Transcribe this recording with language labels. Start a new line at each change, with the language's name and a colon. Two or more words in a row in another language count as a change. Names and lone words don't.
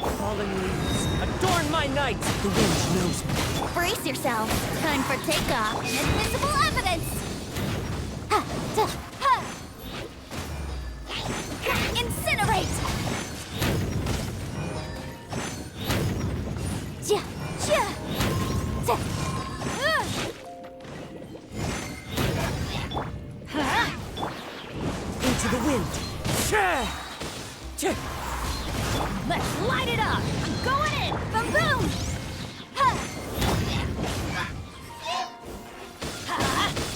English: Fallen leaves, adorn my night! The wind knows me. Brace yourself. Time for takeoff. Inadmissible evidence. Ha, ta, ha. Incinerate. Ja, ja. Ta, ha. Into the wind. Let's light it up. I'm going in. Boom, boom. Ha. Ha.